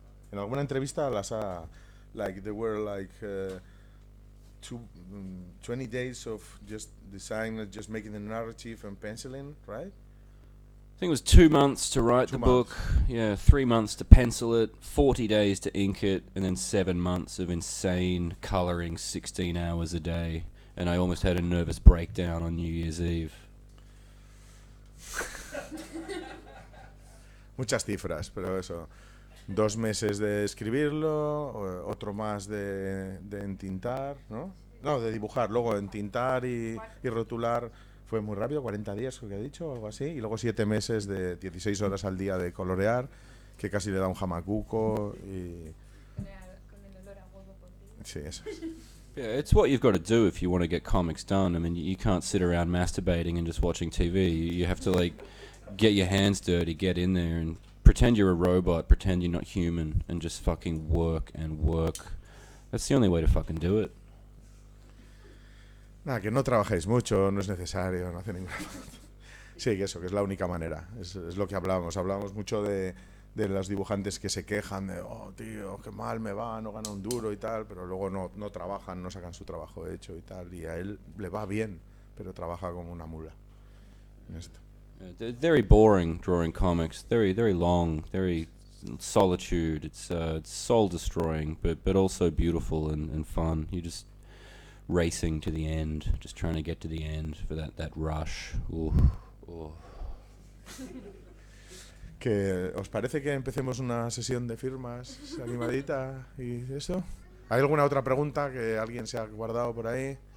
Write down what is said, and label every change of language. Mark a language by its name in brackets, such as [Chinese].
[Spanish] En alguna entrevista [English] like there were like 20 days of just design, just making the narrative and penciling, right? I think it was 2 months to write the book, 3 months to pencil it, 40 days to ink it, and then 7 months of insane colouring 16 hours a day. And I almost had a nervous breakdown on New Year's Eve. [Spanish] Muchas cifras, pero eso. 2 meses de escribirlo, otro más de entintar, ¿no? No, de dibujar, luego entintar y rotular. Fue muy rápido, 40 días, creo que he dicho, o algo así. Y luego 7 meses de 16 horas al día de colorear, que casi le da un jamacuco. Y Con el olor a huevo por ti. sí, eso. [English] Yeah, it's what you've got to do if you want to get comics done. I mean, you can't sit around masturbating and just watching TV. You have to, like, get your hands dirty, get in there and pretend you're a robot, pretend you're not human, and just fucking work and work. That's the only way to fucking do it. [Spanish] Nada, que no trabajéis mucho, no es necesario, no hace ninguna falta. Sí, que eso, que es la única manera. Es lo que hablábamos. Hablábamos mucho de los dibujantes que se quejan de, oh, tío, qué mal me va, no gana un duro y tal, pero luego no trabajan, no sacan su trabajo hecho y tal. Y a él le va bien, pero trabaja como una mula en esto. [English] They're very boring drawing comics. Very, very long, very solitude. It's soul destroying, but also beautiful and fun. You just racing to the end, just trying to get to the end for that rush. Ooh. [Spanish] ¿Que os parece que empecemos una sesión de firmas animadita y eso? ¿Hay alguna otra pregunta que alguien se ha guardado por ahí?